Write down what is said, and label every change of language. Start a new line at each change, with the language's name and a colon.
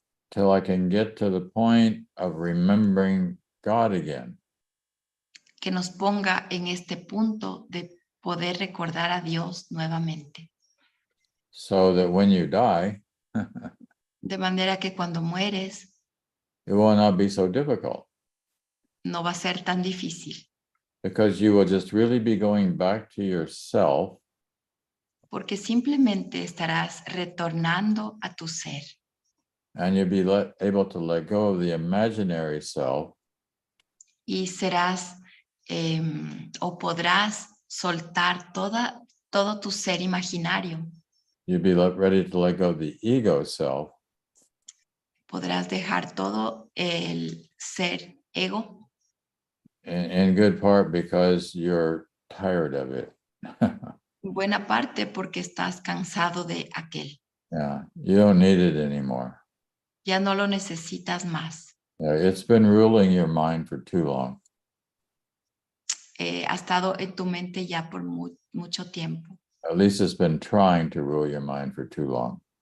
English: till I can get to the point of remembering God again.
Spanish: que nos ponga en este punto de poder recordar a Dios nuevamente.
English: So that when you die,
Spanish: De manera que cuando mueres
English: it will not be so difficult
Spanish: no va a ser tan difícil,
English: because you will just really be going back to yourself
Spanish: porque simplemente estarás retornando a tu ser
English: and you'll be able to let go of the imaginary self
Spanish: y serás o podrás soltar todo tu ser imaginario.
English: you'll be ready to let go of the ego self
Spanish: Podrás dejar todo el ser ego
English: in good part because you're tired of it.
Spanish: en buena parte porque estás cansado de aquel.
English: Yeah, you don't need it anymore.
Spanish: Ya no lo necesitas más.
English: Yeah, it's been ruling your mind for too long.
Spanish: Ha estado en tu mente ya por mucho tiempo,
English: At least it's been trying to rule your mind for too long.